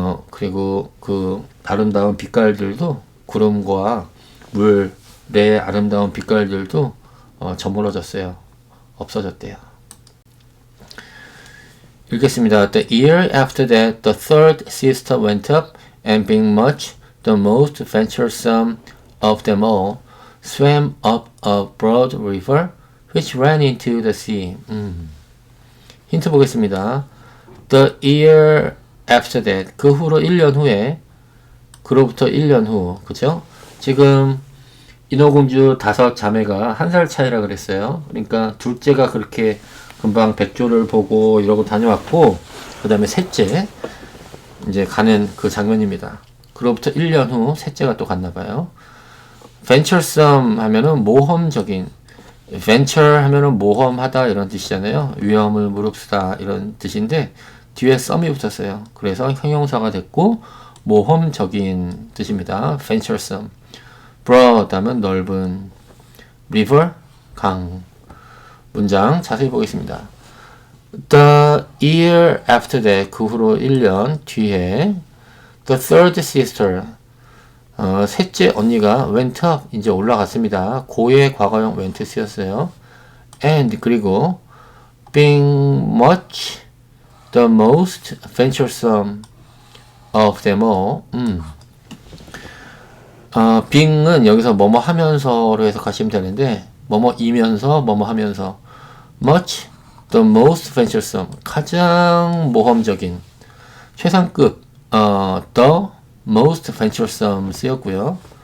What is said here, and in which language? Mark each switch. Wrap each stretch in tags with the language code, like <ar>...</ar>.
<ko>그리고 그 아름다운 빛깔들도 구름과 물의 아름다운 빛깔들도 저물어졌어요. 없어졌대요. 읽겠습니다.</ko> <en>The year after that, the third sister went up, and being much the most venturesome of them all, swam up a broad river, which ran into the sea.</en> <ko>힌트 보겠습니다.</ko> <en>The year after that,</en> <ko>그 후로 1년 후에, 그로부터 1년 후, 그쵸? 지금 인어공주 5자매가 1살 차이라 그랬어요. 그러니까 둘째가 그렇게 금방 백조를 보고 이러고 다녀왔고, 그 다음에 셋째 이제 가는 그 장면입니다. 그로부터 1년 후 셋째가 또 갔나봐요. venturesome 하면은 모험적인, venture 하면은 모험하다 이런 뜻이잖아요. 위험을 무릅쓰다 이런 뜻인데 뒤에 some이 붙었어요. 그래서 형용사가 됐고 모험적인 뜻입니다. venturesome. broad 하면 넓은, river 강. 문장 자세히 보겠습니다.</ko> <en>The year after that,</en> <ko>그 후로 1년 뒤에</ko> <en>the third sister,</en> <ko>셋째 언니가</ko> <en>went up,</en> <ko>이제 올라갔습니다. 고의 과거형 went 쓰였어요.</ko> <en>and</en> <ko>그리고</ko> <en>being much the most venturesome of them all.</en> <ko>being은 여기서 뭐뭐 하면서로 해석하시면 되는데 뭐뭐이면서 뭐뭐 하면서</ko> <en>much the most venturesome,</en> <ko>가장 모험적인, 최상급, the most venturesome 쓰였고요.</ko>